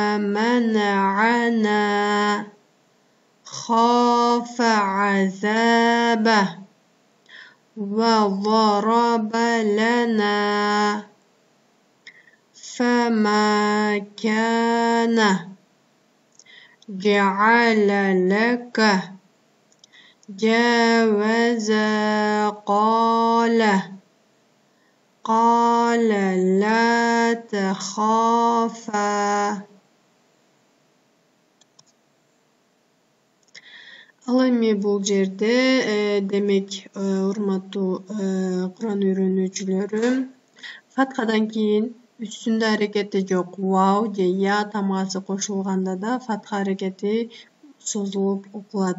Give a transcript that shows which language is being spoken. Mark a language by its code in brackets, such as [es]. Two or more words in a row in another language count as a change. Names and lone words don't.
[ar] منعنا خاف عذابه وضرب لنا فما كان جعل لك جاوز قال لا تخافا. [ky] Ал эми бул жерде демек урматтуу Куран үйрөнүүчүлөрү, фатхадан кийин үстүндө аракети жок вау же я тамгасы кошулганда да фатха аракети созулуп окулат.